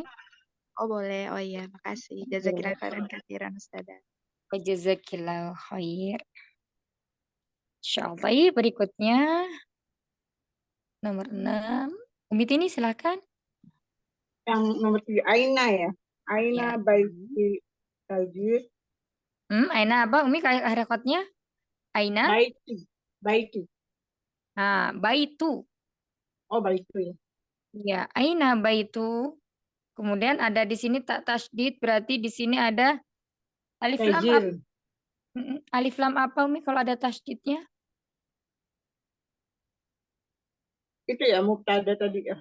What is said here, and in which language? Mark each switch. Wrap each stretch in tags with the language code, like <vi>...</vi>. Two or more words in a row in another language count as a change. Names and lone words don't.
<id>Oh boleh, oh iya, makasih.</id> <ar>جزاك الله خيرا كثيرا Ustazah. جزاك الله خير. Insyaallah.</ar> <id>Berikutnya nomor 6. Umi Tini silakan. Yang nomor 7,</id> <ar>Aina ya. Aina</ar> <id>Ya.</id> <ar>بيتي تاجر.</ar> <id>Aina apa Umi harakatnya?</id> <ar>Aina? بيتي بيتي. Nah, baitu.</ar> <id>Oh, baitu ya.</id> <ar>Ya, أين بيتُ.</ar> <id>Kemudian ada di sini tak tasdid, berarti di sini ada alif lam</id> <ar>Tajir.</ar> <id>apa? Alif lam apa Umi kalau ada tasdidnya? Itu ya mubtada tadi ya.</id>